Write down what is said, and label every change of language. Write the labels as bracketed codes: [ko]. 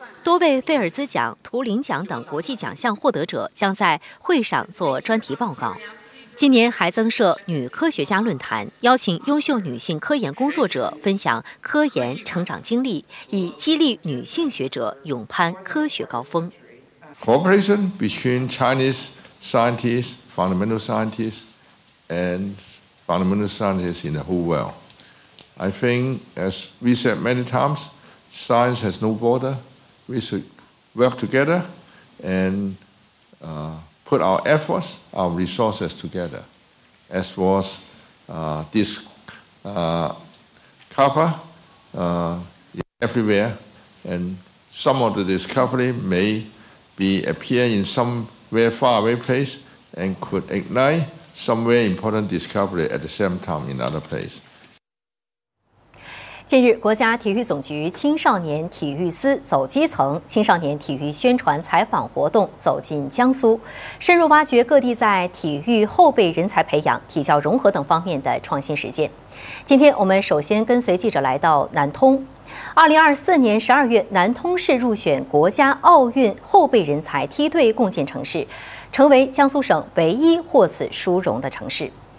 [zh] 多位菲尔兹奖、图灵奖等国际奖项获得者将在会上做专题报告。今年还增设女科学家论坛，邀请优秀女性科研工作者分享科研成长经历，以激励女性学者勇攀科学高峰。 [en] Cooperation between Chinese scientists, fundamental scientists, and fundamental scientists in the whole world. I think, as we said many times, science has no border. We should work together and put our efforts, our resources together. As was this cover everywhere, and some of the discovery may be appear in somewhere far away place and could ignite somewhere important discovery at the same time in other place. [zh] 近日，国家体育总局青少年体育司走基层青少年体育宣传采访活动走进江苏，深入挖掘各地在体育后备人才培养、体教融合等方面的创新实践。今天我们首先跟随记者来到南通。2024年12月，南通市入选国家奥运后备人才梯队共建城市，成为江苏省唯一获此殊荣的城市。